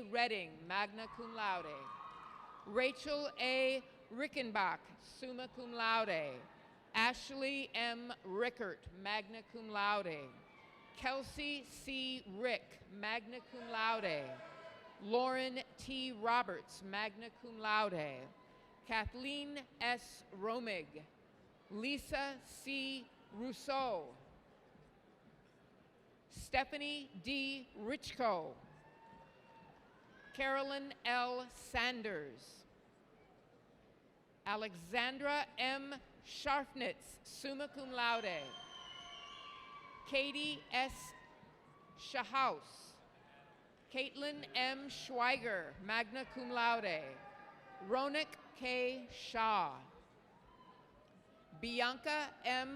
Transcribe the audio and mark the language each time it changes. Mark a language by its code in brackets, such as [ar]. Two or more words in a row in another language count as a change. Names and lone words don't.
[en] Redding, [la] magna cum laude, [en] Rachel A. Rickenbach, [la] summa cum laude, [en] Ashley M. Rickert, [la] magna cum laude, [en] Kelsey C. Rick, [la] magna cum laude, [en] Lauren T. Roberts, [la] magna cum laude, [en] Kathleen S. Romig, Lisa C. Rousseau, Stephanie D. Richko, Carolyn L. Sanders, Alexandra M. Scharfnitz, [la] summa cum laude, [en] Katie S. Shahouse, Caitlin M. Schweiger, [la] magna cum laude, [en] Ronak K. Shah, Bianca M.